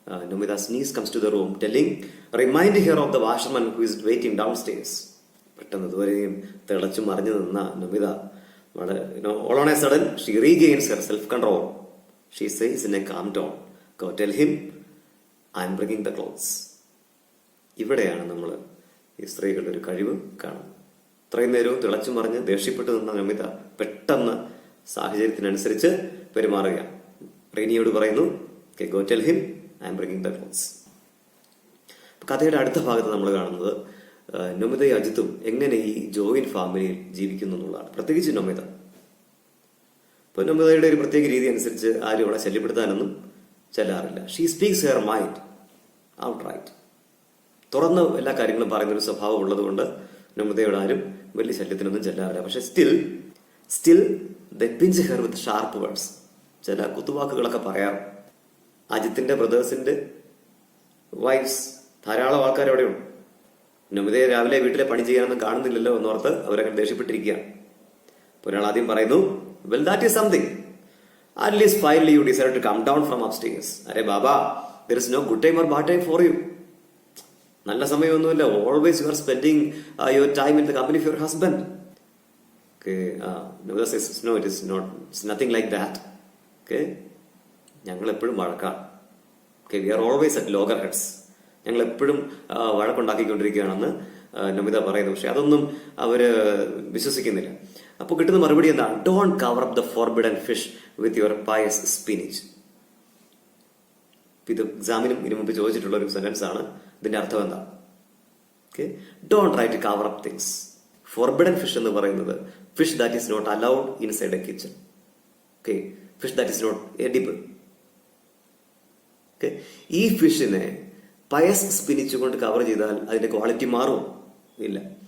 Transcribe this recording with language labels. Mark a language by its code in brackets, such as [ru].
[en] Nomida's niece comes to the room, reminding her of the washerman who is waiting downstairs. [ml] പെട്ടെന്ന് ഇതുവരെയും തിളച്ചു മറിഞ്ഞു നിന്ന നമിത വളരെ [en] all on a sudden she regains her self-control. She says in a calm tone, "Go tell him I'm bringing the clothes." [ml] ഇവിടെയാണ് നമ്മൾ ഈ സ്ത്രീകളുടെ ഒരു കഴിവ് കാണുന്നത്. ഇത്രയും നേരവും തിളച്ചു മറിഞ്ഞ് ദേഷ്യപ്പെട്ടു നിന്ന നമിത പെട്ടെന്ന് സാഹചര്യത്തിനനുസരിച്ച് പെരുമാറുകയാണ്. റീനിയോട് പറയുന്നു, [en] "Go tell him I'm bringing the clothes." [ml] കഥയുടെ അടുത്ത ഭാഗത്ത് നമ്മൾ കാണുന്നത് നമിതയും അജിത്തും എങ്ങനെ ഈ ജോയിന്റ് ഫാമിലിയിൽ ജീവിക്കുന്നു എന്നുള്ളതാണ്. പ്രത്യേകിച്ച് നമിത. ഇപ്പൊ നമിതയുടെ ഒരു പ്രത്യേക രീതി അനുസരിച്ച് ആരും അവളെ ശല്യപ്പെടുത്താനൊന്നും ചെല്ലാറില്ല. [en] She speaks her mind outright. [ml] തുറന്ന് എല്ലാ കാര്യങ്ങളും പറയുന്നൊരു സ്വഭാവം ഉള്ളത് കൊണ്ട് നമിതയോട് ആരും വലിയ ശല്യത്തിനൊന്നും ചെല്ലാറില്ല. [en] പക്ഷെ still the pinch her with sharp words. [ml] ചില കുത്തുവാക്കുകളൊക്കെ പറയാം. അജിത്തിന്റെ ബ്രദേഴ്സിന്റെ വൈഫ്സ് ധാരാളം ആൾക്കാർ അവിടെയുണ്ട്. നമിതയെ രാവിലെ വീട്ടിലെ പണി ചെയ്യാനൊന്നും കാണുന്നില്ലല്ലോ എന്നോർത്ത് അവരങ്ങനെ ദേഷ്യപ്പെട്ടിരിക്കുകയാണ്. അപ്പോൾ ഒരാൾ ആദ്യം പറയുന്നു, [en] "Well, that is something. At least finally you decided to come down from upstairs. Arey Baba, there is no good time or bad time for you. [ml] നല്ല സമയമൊന്നുമില്ല. [en] Always you are spending your time in the company of your husband." Okay, Navida says, "No, it is not. It's nothing like that." [ml] Okay, ഞങ്ങൾ എപ്പോഴും വഴക്കാം. [en] Okay, we are always at loggerheads. [ml] ഞങ്ങൾ എപ്പോഴും വഴക്കുണ്ടാക്കിക്കൊണ്ടിരിക്കുകയാണെന്ന് നമിത പറയുന്നു. പക്ഷെ അതൊന്നും അവര് വിശ്വസിക്കുന്നില്ല. അപ്പോൾ കിട്ടുന്ന മറുപടി എന്താണ്? [en] "Don't cover up the forbidden fish with your pious spinach." [ml] ഇത് എക്സാമിനും ഇതിനു മുമ്പ് ചോദിച്ചിട്ടുള്ള ഒരു സെന്റൻസ് ആണ്. ഇതിന്റെ അർത്ഥം എന്താ? [en] Okay, don't try to cover up things. Forbidden fish [ml] എന്ന് പറയുന്നത് [en] Fish that is not allowed inside a kitchen. [ml] Okay, [en] Fish that is not edible. [ml] Okay, ഈ ഫിഷിനെ പയസ് സ്പിനിച്ച് കൊണ്ട് കവർ ചെയ്താൽ അതിന്റെ ക്വാളിറ്റി മാറും ഇല്ല.